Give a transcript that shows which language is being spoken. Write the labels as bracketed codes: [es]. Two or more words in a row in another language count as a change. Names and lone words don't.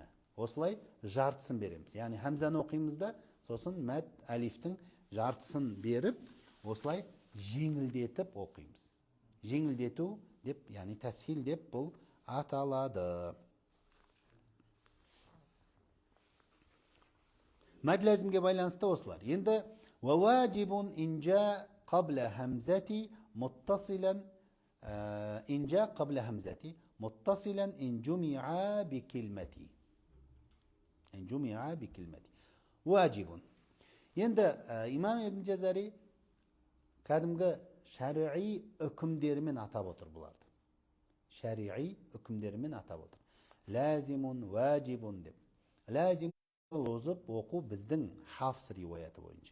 [kk] Осылай жартысын береміз. Яғни хамзаны оқимызда, сосын мәд әлифтің жартысын беріп, осылай жеңілдетіп оқимыз. Жеңілдету деп, яғни тәсхил деп бұл аталады. Мәд ләзімге байланысты осылар. [ar] Енді وواجب إن جاء قبل همزة متصلا إن جاء قبل همزة متصلا إن جمع بكلمة إن جمع بكلمة واجب. [kk] Енді имам ибн Жазари кәдімгі шариғи үкімдерімен атап отыр бұларды. Шариғи үкімдерімен атап отыр. [ar] لازم، واجب [kk] деп. Ләзим озып оқу біздің хафс риуаяты бойынша.